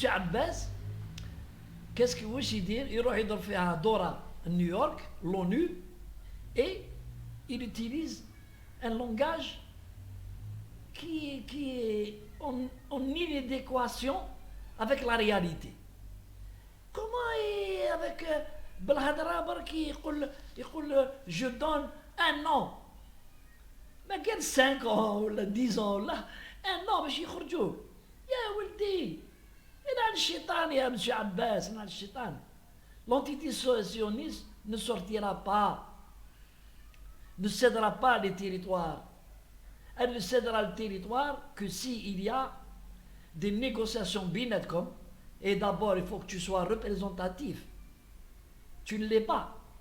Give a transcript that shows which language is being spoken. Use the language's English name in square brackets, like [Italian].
[French] Abbas, qu'est-ce que vous voulez dire? Il va faire un Dora à New York, l'ONU, et il utilise un langage qui est en inadéquation avec la réalité. Comment est avec Belhadra qui [Arabic] يقول [French] je donne un an, [Arabic] ما كان [French] 5 ans [Arabic] ولا [French] 10 ans لا un an [Arabic] باش يخرجوا يا ولدي. إلى الشيطان يا monsieur Abbas, إلى الشيطان. [French] L'entité sioniste ne sortira pas, ne cédera pas les territoires. Elle ne cédera le territoire que s'il y a des négociations binetcom. Et d'abord, il faut que tu sois représentatif. Tu ne l'es pas.